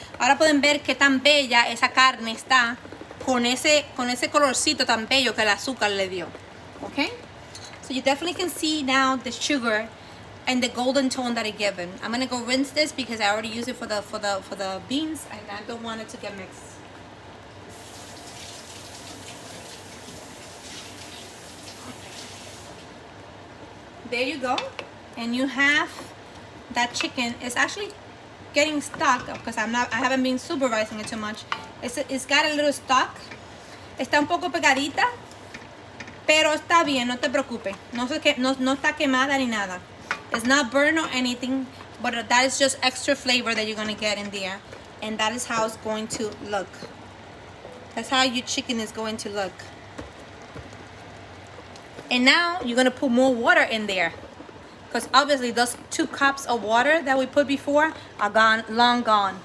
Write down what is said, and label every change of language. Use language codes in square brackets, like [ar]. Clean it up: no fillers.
[es] Ahora pueden ver qué tan bella esa carne está con ese colorcito tan bello que el azúcar le dio. [en] Okay? So you definitely can see now the sugar and the golden tone that it given. I'm gonna go rinse this because I already used it for the beans and I don't want it to get mixed. There you go, and you have that chicken. It's actually getting stuck because I haven't been supervising it too much. It's got a little stuck. [es] Está un poco pegadita, pero está bien, no te preocupes. No está quemada ni nada. [en] It's not burnt or anything, but that is just extra flavor that you're gonna get in there, and that is how it's going to look. That's how your chicken is going to look. And now you're gonna put more water in there, because obviously those 2 cups of water that we put before are gone, long gone.